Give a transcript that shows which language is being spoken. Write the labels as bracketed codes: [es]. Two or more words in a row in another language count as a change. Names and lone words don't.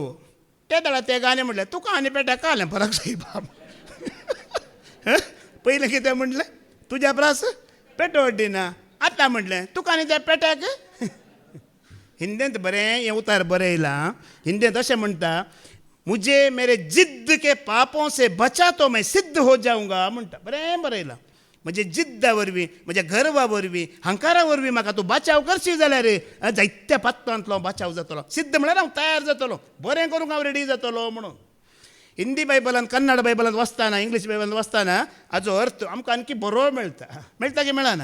[kok] ते दाडा ते गाणें म्हटलें तुका आनी पेट्या कालें फरक सायबा. पयलें कितें म्हटलें तुज्या परस पेटो अड्डिना, आतां म्हटलें तुका आनी त्या पेट्याक. हिंदींत बरें हें उतार बरें येयलां. हिंदींत अशें म्हणटा, [hi] मुझे मेरे जिद्द के पापों से बचा तो मैं सिद्ध हो जाऊंगा म्हणटा. [kok] बरें बरयलां. म्हणजे जिद्दा वरवीं, म्हज्या गर्वा वरवीं, हंकारा वरवीं म्हाका तूं बचाव करशी जाल्यार जायत्या पात्रांतलो बचाव जातलो. सिद्ध म्हळ्यार हांव तयार जातलो, बरें करूंक हांव रेडी जातलो म्हणून. हिंदी बायबलांत, कन्नड बायबलांत वाचतना, इंग्लीश बायबलांत वाचतना हाचो अर्थ आमकां आणकी बरो मेळटा की मेळना.